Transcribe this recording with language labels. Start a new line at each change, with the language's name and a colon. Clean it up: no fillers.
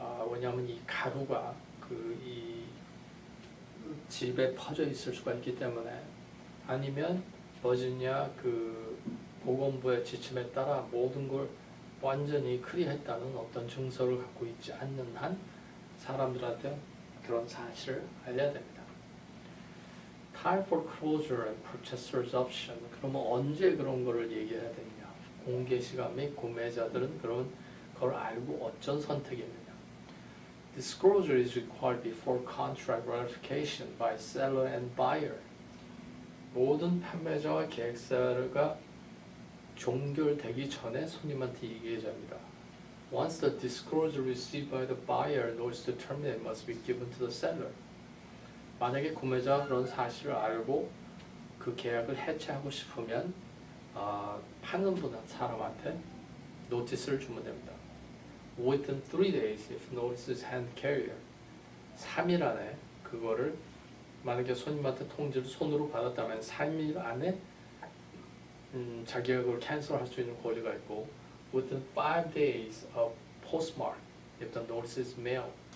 Korean: 왜냐하면 이 가루가 이 집에 퍼져 있을 수가 있기 때문에 아니면 버지니아 보건부의 지침에 따라 모든 걸 완전히 클리어했다는 어떤 증서를 갖고 있지 않는 한 사람들한테 그런 사실을 알려야 됩니다.
English: time foreclosure and purchaser's option.
Korean: 그러면 언제 그런 거를 얘기해야 되느냐? 공개 시간 및 구매자들은 그런 걸 알고 어떤 선택이 있느냐?
English: Disclosure is required before contract ratification by seller and buyer.
Korean: 모든 판매자와 계약서가 종결되기 전에 손님한테 얘기해야 합니다.
English: Once the disclosure received by the buyer notice to terminate must be given to the seller.
Korean: 만약에 구매자가 그런 사실을 알고 그 계약을 해체하고 싶으면 파는 사람한테 노티스를 주면 됩니다.
English: Within 3 days if notice is hand carrier.
Korean: 3일 안에 그거를 만약에 손님한테 통지를 손으로 받았다면 3일 안에 자기가 그걸 캔슬할 수 있는 권리가 있고
English: within 5 days of postmark if the notice is mailed.